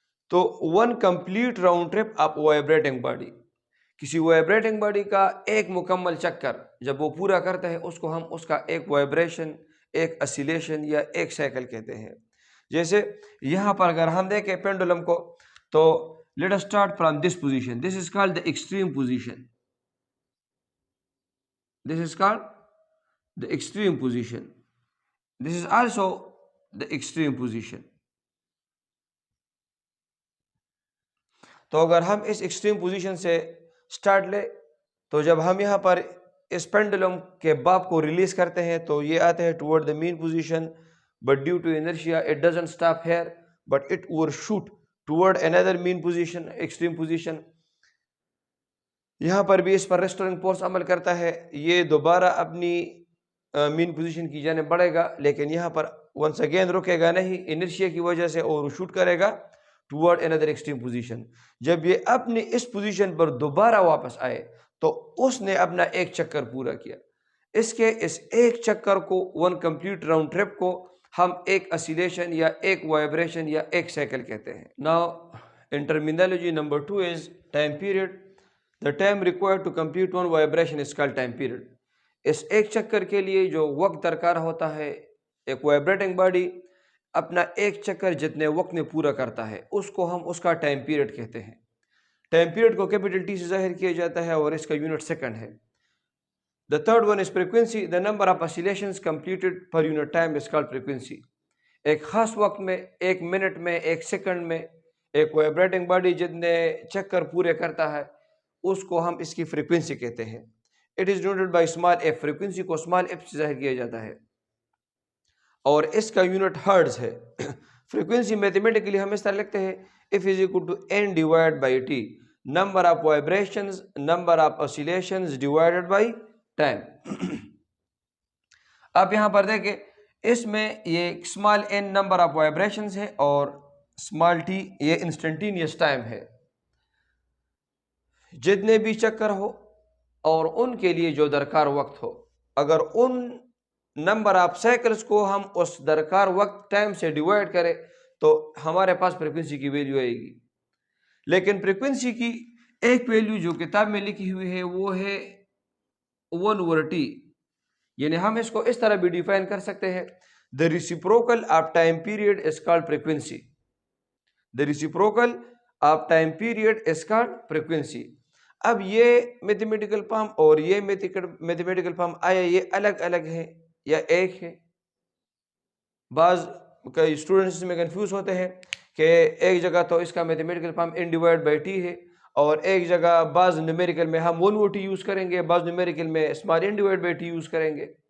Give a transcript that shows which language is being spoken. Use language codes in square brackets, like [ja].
[ur] تو [en] one complete round trip of vibrating body, [ur] کسی vibrating body کا ایک مکمل چکر جب وہ پورا کرتا ہے اس کو ہم اس کا ایک وائبریشن، ایک اسیلیشن یا ایک سائیکل کہتے ہیں. جیسے یہاں پر اگر ہم دیکھیں پینڈولم کو تو [en] Let us start from this position, this is called the extreme position, this is called the extreme position, this is also the extreme position. [ur] تو اگر ہم اس ایکسٹریم پوزیشن سے سٹارٹ لیں تو جب ہم یہاں پر اس پینڈولم کے باب کو ریلیز کرتے ہیں تو یہ آتے ہیں toward the main position, [en] But due to inertia it doesn't stop here but it overshoot toward another mean position, extreme position. [ur] یہاں پر بھی اس پر ریسٹورنگ فورس عمل کرتا ہے، یہ دوبارہ اپنی مین پوزیشن کی جانب بڑھے گا، لیکن یہاں پر ونس اگین رکے گا نہیں انرشیا کی وجہ سے، اور شوٹ کرے گا ٹورڈ another ایکسٹریم پوزیشن. جب یہ اپنی اس پوزیشن پر دوبارہ واپس آئے تو اس نے اپنا ایک چکر پورا کیا. اس کے اس ایک چکر کو، [en] one complete round trip [ur] کو ہم ایک اسیلیشن یا ایک وائبریشن یا ایک سائیکل کہتے ہیں. [en] Now in terminology number 2 is time period. The time required to complete one vibration is called time period. [ur] اس ایک چکر کے لیے جو وقت درکار ہوتا ہے، ایک وائبریٹنگ باڈی اپنا ایک چکر جتنے وقت میں پورا کرتا ہے اس کو ہم اس کا ٹائم پیریڈ کہتے ہیں. ٹائم پیریڈ کو کیپٹل ٹی سے ظاہر کیا جاتا ہے اور اس کا یونٹ سیکنڈ ہے. [en] The third one is frequency. The number of oscillations completed per unit time is called frequency. [ur] ایک خاص وقت میں، ایک منٹ میں، ایک سیکنڈ میں ایک وائبریٹنگ باڈی جتنے چکر پورے کرتا ہے اس کو ہم اس کی فریکوینسی کہتے ہیں. [en] It is denoted by small f. [ur] Frequency کو small f سے ظاہر کیا جاتا ہے اور اس کا یونٹ ہرٹز ہے. فریکوینسی میتھمیٹیکلی ہم اس طرح لکھتے ہیں [en] F is equal to n divided by t, number of vibrations, number of oscillations divided by time. [ur] آپ یہاں پر دیکھیں اس میں یہ small n number of vibrations ہے اور اسمال t یہ انسٹنٹینیس ٹائم ہے. جتنے بھی چکر ہو اور ان کے لیے جو درکار وقت ہو، اگر ان نمبر آف سائیکلز کو ہم اس درکار وقت ٹائم سے ڈیوائڈ کریں تو ہمارے پاس فریکوینسی کی ویلیو آئے گی. لیکن فریکوینسی کی ایک ویلیو جو کتاب میں لکھی ہوئی ہے وہ ہے 1/t، یعنی ہم اس کو اس طرح بھی ڈیفائن کر سکتے ہیں: [en] the reciprocal of time period is called frequency. The reciprocal of time period is called frequency. [ur] اب یہ میتھمیٹیکل فارم اور یہ میتھمیٹیکل فارم آیا یہ الگ الگ ہے یا ایک ہے؟ بعض کئی اسٹوڈنٹس اس میں کنفیوز ہوتے ہیں کہ ایک جگہ تو اس کا میتھمیٹیکل فارم n/t ہے اور ایک جگہ بعض نیومیریکل میں ہم 1/t یوز کریں گے، بعض نیومیریکل میں n/t یوز کریں گے.